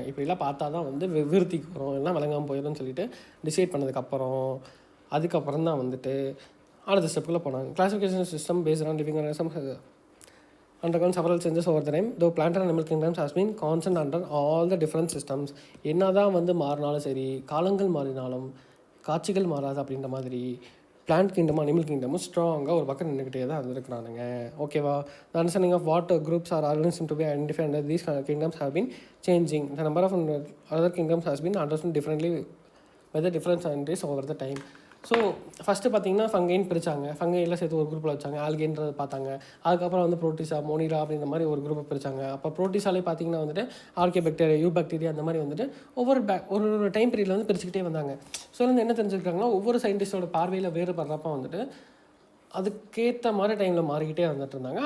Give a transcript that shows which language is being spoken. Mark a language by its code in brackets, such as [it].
[ta] இப்படிலாம் பார்த்தா தான் வந்து விருத்திக்கு வரும், எல்லாம் விளங்காமல் போயிடும்னு சொல்லிட்டு டிசைட் பண்ணதுக்கப்புறம் தான் வந்துட்டு அடுத்த ஸ்டெப்புக்குள்ளே போனாங்க. [en] Classification system based on living organisms undergone several changes over the time, though plant and animal kingdoms has been constant under all the different systems. [ta] என்னதான் வந்து மாறினாலும் சரி, காலங்கள் மாறினாலும் காட்சிகள் மாறாது அப்படின்ற மாதிரி பிளான்ட் கிங்டமும் அனிமல் கிங்டமும் ஸ்ட்ராங்காக ஒரு பக்கம் நின்றுக்கிட்டே தான் இருந்துருக்குறானுங்க. ஓகேவா? [en] The understanding of what groups are organisms to be identified under these kingdoms have been changing. The number of other kingdoms has been understood differently by the different scientists over the time. [ta] So first பார்த்திங்கன்னா ஃபங்கைன்னு பிரித்தாங்க. ஃபங்கையெல்லாம் சேர்த்து ஒரு குரூப்பில் வச்சாங்க, ஆல்கேன்றதை பார்த்தாங்க. அதுக்கப்புறம் வந்து ப்ரோட்டிசா, மோனிரா அப்படின்ற மாதிரி ஒரு குரூப்பை பிரித்தாங்க. அப்போ ப்ரோட்டிசாலே பார்த்திங்கன்னா வந்துட்டு ஆர்கே பாக்டீரியா, யூ பாக்டீரியா அந்த மாதிரி வந்துட்டு ஒரு டைம் பீரியடில் வந்து பிரிச்சுக்கிட்டே வந்தாங்க. ஸோ வந்து என்ன தெரிஞ்சுருக்காங்கன்னா, ஒவ்வொரு சயின்டிஸ்டோட பார்வையில் வேறுபடுறப்ப வந்துட்டு அதுக்கேற்ற மாதிரி டைமில் மாறிக்கிட்டே வந்துட்டு இருந்தாங்க.